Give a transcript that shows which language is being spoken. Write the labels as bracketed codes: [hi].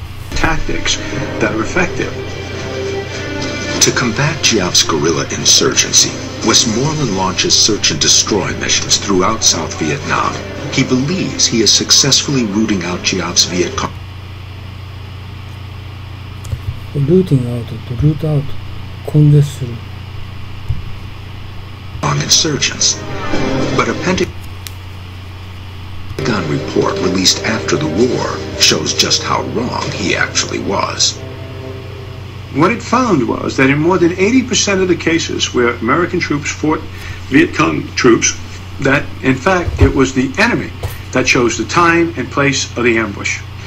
[en] tactics that are effective. To combat Giap's guerrilla insurgency, Westmoreland launches search and destroy missions throughout South Vietnam. He believes he is successfully rooting out Giap's Viet Cong [ja] ルーティングアウトとルートアウト根絶する。 [en] insurgents. But a Pentagon report released after the war shows just how wrong he actually was. What it found was that in more than 80% of the cases where American troops fought Viet Cong troops, that in fact it was the enemy that chose the time and place of the ambush.